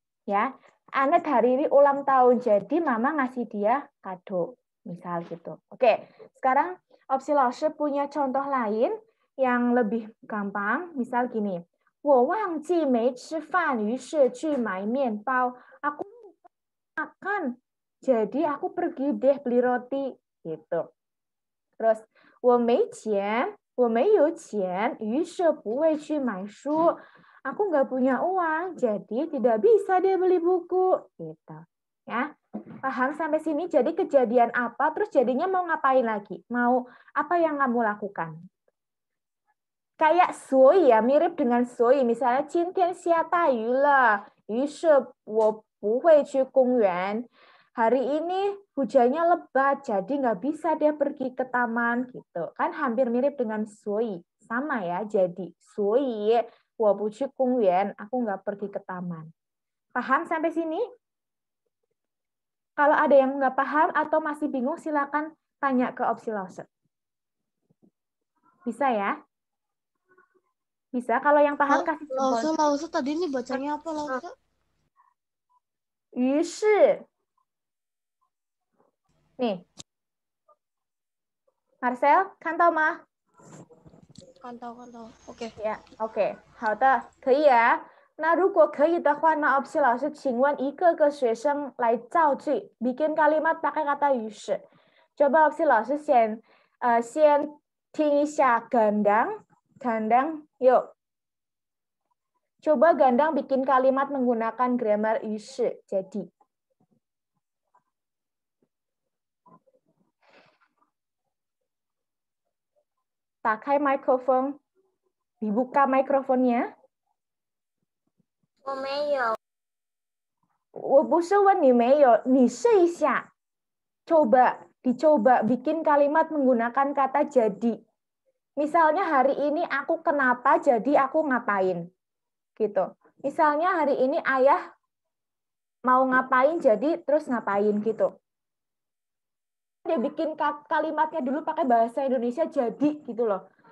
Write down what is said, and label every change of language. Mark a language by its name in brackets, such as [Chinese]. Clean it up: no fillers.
[Indonesian] Ya, Anet hari ini ulang tahun, jadi mama ngasih dia kado, misal gitu. Oke, sekarang Opsi 老师 punya contoh lain yang lebih gampang, misal gini. [Chinese] 我忘记没吃饭，于是去买面包。 [Indonesian] Aku makan, jadi aku pergi deh beli roti, gitu. [Chinese] Terus 我没钱，于是不会去买书。 [Indonesian] aku nggak punya uang, jadi tidak bisa dia beli buku. Gitu. Ya, paham sampai sini? Jadi kejadian apa, terus jadinya mau ngapain lagi? Mau apa yang kamu lakukan? Kayak sui ya, mirip dengan sui. [Chinese] Misalnya, 今天下大雨了，于是我不会去公园. [Indonesian] Hari ini hujannya lebat, jadi nggak bisa dia pergi ke taman gitu. Kan hampir mirip dengan sui, sama ya. Jadi sui, [Chinese] 我不去公园, [Indonesian] aku nggak pergi ke taman. Paham sampai sini? Kalau ada yang nggak paham atau masih bingung, silakan tanya ke opsi Lause. Bisa ya? Bisa. Kalau yang paham kasih jempol. Lause tadi ini bacanya apa Lause? [Chinese] 于是 nih, Marcel, 看到吗？看到。OK。呀 ，OK， 好的，可以啊。那如果可以的话呢，opsi 老师请问一个个学生来造句， [Indonesian] bikin kalimat pakai kata [Chinese] 于是。 coba opsi 老师先听一下 Gandang， yuk. [Indonesian] Coba Gandang bikin kalimat menggunakan grammar 于是, jadi. Pakai mikrofon, dibuka mikrofonnya. [Chinese] 我没有。我不是问你没有，你试一下. [Indonesian] Dicoba bikin kalimat menggunakan kata jadi. Misalnya hari ini aku kenapa, jadi aku ngapain. Gitu. Misalnya hari ini ayah mau ngapain, jadi terus ngapain gitu. Dia bikin kalimatnya dulu pakai bahasa Indonesia jadi gitu loh.